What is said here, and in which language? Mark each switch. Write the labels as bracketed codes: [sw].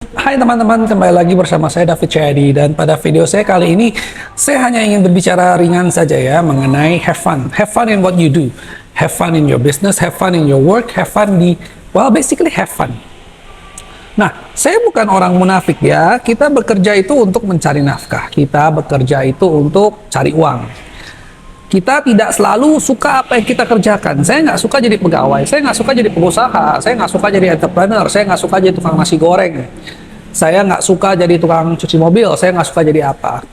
[id] Hai teman-teman, kembali lagi bersama saya David Chayadi, dan pada video saya kali ini saya hanya ingin berbicara ringan saja ya mengenai have fun. [en] Have fun in what you do. Have fun in your business, have fun in your work, have fun basically have fun. [id] Nah, saya bukan orang munafik ya. Kita bekerja itu untuk mencari nafkah. Kita bekerja itu untuk cari uang. Kita tidak selalu suka apa yang kita kerjakan. Saya nggak suka jadi pegawai, saya nggak suka jadi pengusaha, saya nggak suka jadi entrepreneur, saya nggak suka jadi tukang nasi goreng, saya nggak suka jadi tukang cuci mobil, saya nggak suka jadi apa.